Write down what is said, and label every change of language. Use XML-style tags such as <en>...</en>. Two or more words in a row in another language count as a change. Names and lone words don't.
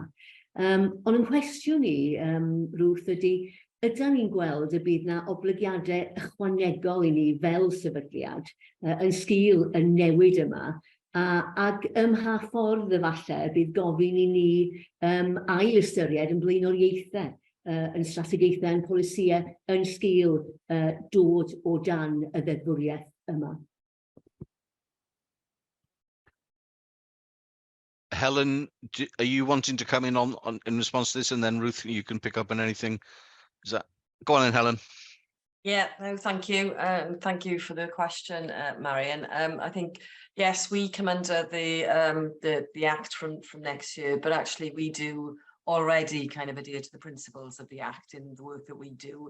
<cy>Ond yn cwestiwn i, Ruth, ydym ni'n gweld y bydd na oblygiadau ychwanegol i ni fel sefydliad yn sgil y newid yma, ac mha ffordd efallai bydd gofyn i ni ail ystyried yn blaenoriaethau yn strategaethau, yn polisïau, yn sgil dod o dan y ddeddfwriaeth yma.</cy> <en>Helen, are you wanting to come in on in response to this, and then Ruth, you can pick up on anything? Is that go on then, Helen? Yeah, no, thank you. Thank you for the question, Marion. I think yes, we come under the Act from next year, but actually we do already kind of adhere to the principles of the Act in the work that we do.</en>